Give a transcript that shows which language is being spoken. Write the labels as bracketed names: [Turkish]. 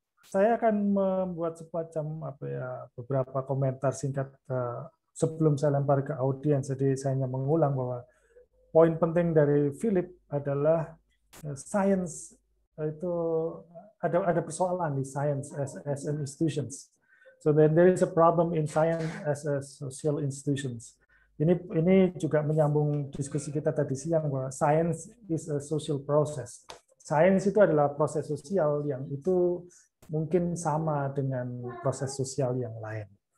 [Indonesian] Saya akan membuat semacam beberapa komentar singkat sebelum saya lempar ke audiens. Jadi saya hanya mengulang bahwa poin penting dari Phillip adalah science itu ada persoalan di [English] science as an institutions. So then there is a problem in science as a social institutions. [Indonesian] Ini juga menyambung diskusi kita tadi siang bahwa [English] science is a social process. [Indonesian] Science itu adalah proses sosial yang itu mungkin sama dengan proses sosial yang lain.